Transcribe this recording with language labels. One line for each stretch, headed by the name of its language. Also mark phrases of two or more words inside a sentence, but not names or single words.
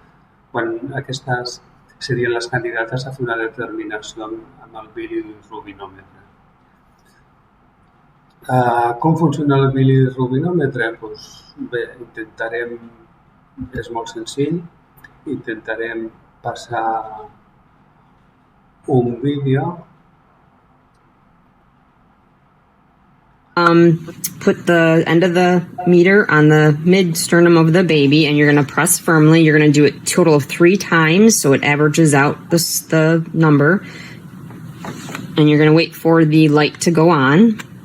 Catalan: Quan aquestes serien les candidates a fer una determinació amb el bilirubinòmetre. Com funciona el bilirubinòmetre? Bé, és molt senzill, intentarem passar un vídeo.
English: Put the end of the meter on the mid-sternum of the baby, and you're going to press firmly. You're going to do it a total of 3 times, so it averages out the number. And you're going to wait for the light to go on.